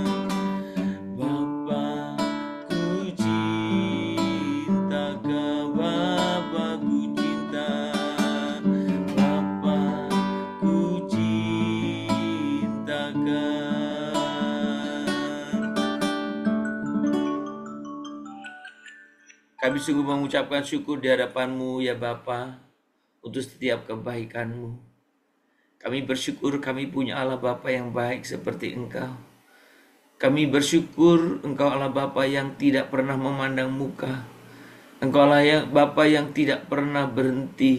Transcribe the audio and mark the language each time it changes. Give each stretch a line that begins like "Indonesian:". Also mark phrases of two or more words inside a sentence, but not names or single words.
Indonesian: Bapa, ku cintakan. Bapa, ku cinta. Bapa, ku cintakan. Kami sungguh mengucapkan syukur di hadapan-Mu ya Bapa, untuk setiap kebaikan-Mu. Kami bersyukur kami punya Allah Bapa yang baik seperti Engkau. Kami bersyukur Engkau Allah Bapa yang tidak pernah memandang muka. Engkau Allah Bapa yang tidak pernah berhenti.